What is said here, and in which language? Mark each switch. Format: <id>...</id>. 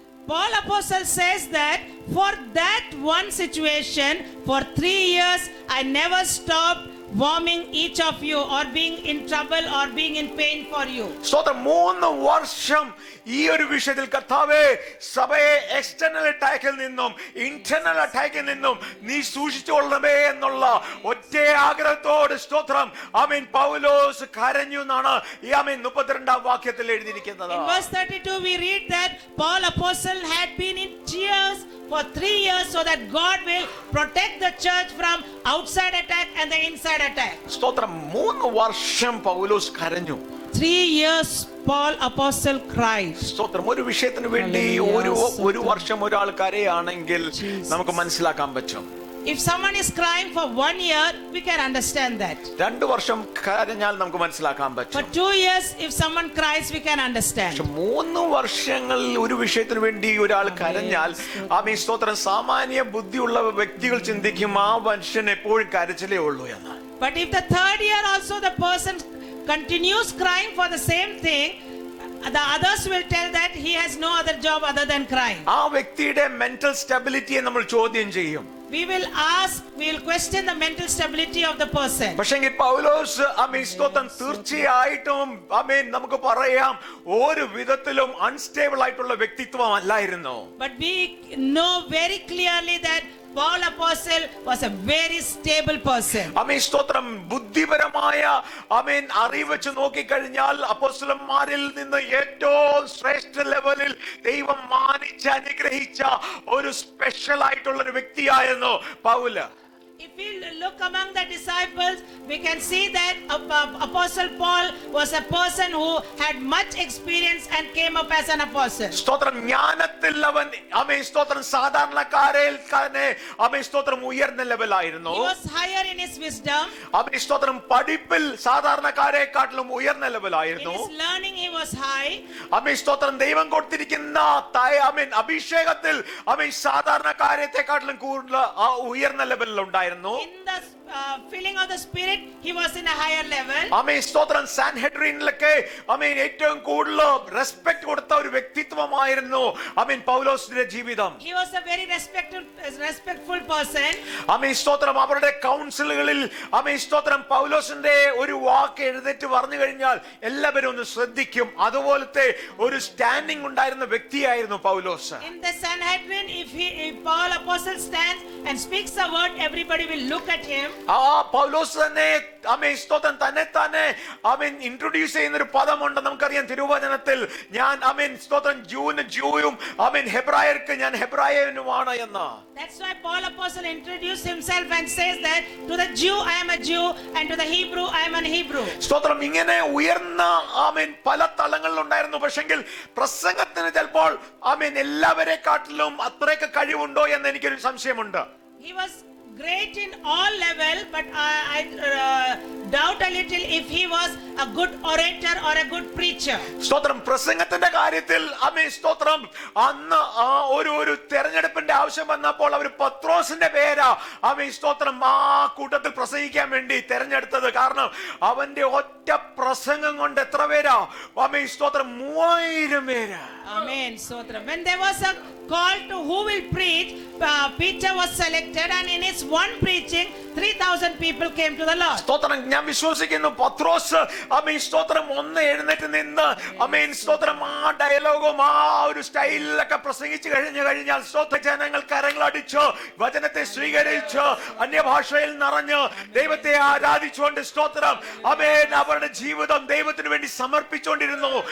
<en>Paul Apostle says that for that one situation, for 3 years, I never stopped warming each of you or being in trouble or being in pain for you.</en> <ml>സ്തോത്രം, 3 വർഷം ഈ ഒരു വിഷയത്തിൽ കർത്താവേ സഭയെ external അറ്റാക്കിൽ നിന്നും internal അറ്റാക്കിൽ നിന്നും നീ സൂക്ഷിച്ചുകൊള്ളണമേ എന്നുള്ള ഒറ്റ ആഗ്രഹത്തോട് സ്തോത്രം ആമേൻ പൗലോസ് കരഞ്ഞു എന്നാണ് ഈ ആമേൻ 32-ാം വാക്യത്തിൽ എഴുതിയിരിക്കുന്നത്.</ml> <en>In verse 32 we read that Paul Apostle had been in tears for 3 years so that God will protect the church from outside attack and the inside attack.</en> <ml>സ്തോത്രം, 3 വർഷം പൗലോസ് കരഞ്ഞു.</ml> <en>3 years Paul Apostle cried.</en> <ml>സ്തോത്രം, ഒരു വിഷയത്തിന് വേണ്ടി ഒരു വർഷം ഒരാൾ കരയാണെങ്കിൽ നമുക്ക് മനസ്സിലാക്കാൻ പറ്റും.</ml> <en>If someone is crying for 1 year, we can understand that.</en> <ml>2 വർഷം കരഞ്ഞാൽ നമുക്ക് മനസ്സിലാക്കാൻ</ml> <en>For</en> <ml>പറ്റും.</ml> <en>2 years, if someone cries, we can understand.</en> <ml>3 വർഷങ്ങളിൽ ഒരു വിഷയത്തിന് വേണ്ടി ഒരാൾ കരഞ്ഞാൽ ആമേൻ സ്തോത്രം, സാമാന്യ ബുദ്ധിയുള്ള വ്യക്തികൾ ചിന്തിക്കും ആ മനുഷ്യൻ എപ്പോഴും കരച്ചിലേ ഉള്ളൂ എന്ന്.</ml> <en>But if the 3rd year also the person continues crying for the same thing, the others will tell that he has no other job other than crying.</en> <ml>ആ വ്യക്തിയുടെ മെന്റൽ സ്റ്റെബിലിറ്റിയെ നമ്മൾ ചോദ്യം ചെയ്യും.</ml> <en>We will question the mental stability of the person.</en> <ml>പക്ഷെങ്കിൽ പൗലോസ് ആമേൻ സ്തോത്രം തീർച്ചയായിട്ടും ആമേൻ നമുക്ക് പറയാം ഒരു വിധത്തിലും അൺസ്റ്റേബിൾ ആയിട്ടുള്ള വ്യക്തിത്വം അല്ലായിരുന്നു.</ml> <en>But we know very clearly that Paul Apostle was a very stable person.</en> <ml>ആമേൻ സ്തോത്രം, ബുദ്ധിപരമായ ആമേൻ അറിവ് വെച്ച് നോക്കിക്കഴിഞ്ഞാൽ അപ്പോസ്തലന്മാരിൽ നിന്ന് ഏറ്റവും ശ്രേഷ്ഠ ലെവലിൽ ദൈവം മാനിച്ച് അനുഗ്രഹിച്ച ഒരു സ്പെഷ്യൽ ആയിട്ടുള്ള ഒരു വ്യക്തിയായിരുന്നു പൗല്.</ml> <en>If we look among the disciples, we can see that Apostle Paul was a person who had much experience and came up as an apostle.</en> <ml>സ്തോത്രം, ജ്ഞാനത്തിൽ അവൻ ആമേൻ സ്തോത്രം സാധാരണക്കാരിൽ തന്നെ ആമേൻ സ്തോത്രം ഉയർന്ന ലെവലായിരുന്നു.</ml> <en>He was higher in his wisdom.</en> <ml>ആമേൻ സ്തോത്രം പഠിപ്പിൽ സാധാരണക്കാരെക്കാട്ടിലും ഉയർന്ന</ml> <en>In</en> <ml>ലെവലായിരുന്നു.</ml> <en>his learning he was high.</en> <ml>ആമേൻ സ്തോത്രം, ദൈവം കൊടുത്തിരിക്കുന്ന ആമേൻ അഭിഷേകത്തിൽ ആമേൻ സാധാരണക്കാരെക്കാട്ടിലും കൂടുതൽ ഉയർന്ന ലെവലിൽ ഉണ്ടായിരുന്നു.</ml> <en>In the filling of the spirit he was in a higher level.</en> <ml>ആമേൻ സ്തോത്രം, സാൻഹെഡ്രിനിലൊക്കെ ആമേൻ ഏറ്റവും കൂടുതൽ റെസ്പെക്ട് കൊടുത്ത ഒരു വ്യക്തിത്വമായിരുന്നു ആമേൻ പൗലോസിന്റെ ജീവിതം.</ml> <en>He was a very respectful person.</en> <ml>ആമേൻ സ്തോത്രം, അവരുടെ കൗൺസിലുകളിൽ ആമേൻ സ്തോത്രം പൗലോസിന്റെ ഒരു വാക്ക് എഴുന്നേറ്റ് പറഞ്ഞു കഴിഞ്ഞാൽ എല്ലാവരും ഒന്ന് ശ്രദ്ധിക്കും. അതുപോലത്തെ ഒരു സ്റ്റാൻഡിംഗ് ഉണ്ടായിരുന്ന വ്യക്തിയായിരുന്നു പൗലോസ്.</ml> <en>In the Sanhedrin, if Paul Apostle stands and speaks a word, everybody will look at him.</en> <ml>ആ പൗലോസ് തന്നെ ആമേൻ സ്തോത്രം തന്നെ ആമേൻ ഇൻട്രൊഡ്യൂസ് ചെയ്യുന്ന ഒരു പദമുണ്ട്. നമുക്കറിയാം തിരുവചനത്തിൽ ഞാൻ ആമേൻ സ്തോത്രം ജൂയും ആമേൻ ഹെബ്രായർക്ക് ഞാൻ ഹെബ്രായനുമാണ് എന്ന്.</ml> <en>That's why Paul Apostle introduced himself and says that to the Jew I am a Jew and to the Hebrew I am an Hebrew.</en> <ml>സ്തോത്രം, ഇങ്ങനെ ഉയർന്ന ആമേൻ പല തലങ്ങളിൽ ഉണ്ടായിരുന്നു. പക്ഷെങ്കിൽ പ്രസംഗത്തിന് ചിലപ്പോൾ ആമേൻ എല്ലാവരെക്കാട്ടിലും അത്രയൊക്കെ കഴിവുണ്ടോ എന്ന് എനിക്കൊരു സംശയമുണ്ട്.</ml> <en>He was great in all level, but I doubt a little if he was a good orator or a good preacher.</en> <ml>സ്തോത്രം, പ്രസംഗത്തിന്റെ കാര്യത്തിൽ ആമേൻ സ്തോത്രം അന്ന് ഒരു തെരഞ്ഞെടുപ്പിന്റെ ആവശ്യം വന്നപ്പോൾ അവർ പത്രോസിന്റെ പേരാ ആമേൻ സ്തോത്രം ആ കൂട്ടത്തിൽ പ്രസംഗിക്കാൻ വേണ്ടി തെരഞ്ഞെടുത്തത്. കാരണം അവന്റെ ഒറ്റ പ്രസംഗം കൊണ്ട് എത്ര പേരാ ആമേൻ സ്തോത്രം 3000 പേരാ. Amen. Stotram.</ml> <en>When there was a call to who will preach, Peter was selected, and in his one preaching 3000 people came to the Lord.</en> <ml>സ്തോത്രം, ഞാൻ വിശ്വസിക്കുന്നു പത്രോസ് ആമേൻ സ്തോത്രം ഒന്ന് എഴുന്നേറ്റ് നിന്ന് ആമേൻ സ്തോത്രം ആ ഡയലോഗും ആ ഒരു സ്റ്റൈലിലൊക്കെ പ്രസംഗിച്ചു കഴിഞ്ഞാൽ സ്തോത്ര ജനങ്ങൾ കരങ്ങളടിച്ച് വചനത്തെ സ്വീകരിച്ച് അന്യഭാഷയിൽ നിറഞ്ഞ് ദൈവത്തെ ആരാധിച്ചുകൊണ്ട് സ്തോത്രം ആമേൻ അവരുടെ ജീവിതം ദൈവത്തിന് വേണ്ടി സമർപ്പിച്ചുകൊണ്ടിരുന്നു.</ml>